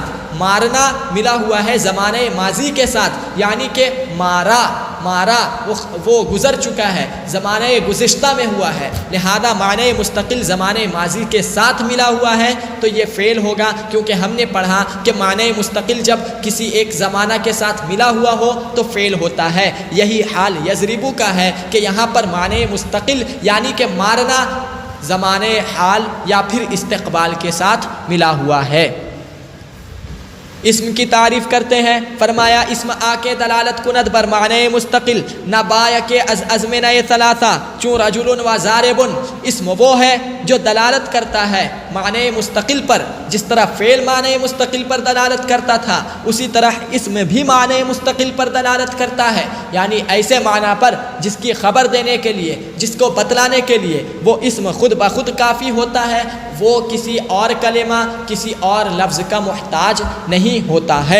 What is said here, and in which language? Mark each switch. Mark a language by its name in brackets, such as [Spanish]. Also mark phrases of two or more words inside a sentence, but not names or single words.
[Urdu] مارنا ملا ہوا ہے زمانے ماضی کے ساتھ، یعنی کہ مارا وہ گزر چکا ہے، زمانے گزشتہ میں ہوا ہے، لہذا معنی مستقل زمانے ماضی کے ساتھ ملا ہوا ہے تو یہ فعل ہوگا، کیونکہ ہم نے پڑھا کہ معنی مستقل جب کسی ایک زمانہ کے ساتھ ملا ہوا ہو تو فعل ہوتا ہے۔ یہی حال یضربو کا ہے کہ یہاں پر معنی مستقل یعنی کہ مارنا زمانے حال یا پھر استقبال کے ساتھ ملا ہوا ہے۔ اسم کی تعریف کرتے ہیں۔ فرمایا [Persian] اسم آ کے دلالت کند بر معنی مستقل نبایا کے از ازمنہ ثلاثہ، چون رجل و ضارب۔ [Urdu] اسم وہ ہے جو دلالت کرتا ہے معنی مستقل پر، جس طرح فعل معنی مستقل پر دلالت کرتا تھا اسی طرح اسم بھی معنی مستقل پر دلالت کرتا ہے، یعنی ایسے معنی پر جس کی خبر دینے کے لیے، جس کو بتلانے کے لیے وہ اسم خود بخود کافی ہوتا ہے، وہ کسی اور کلمہ، کسی اور لفظ کا محتاج نہیں ہوتا ہے۔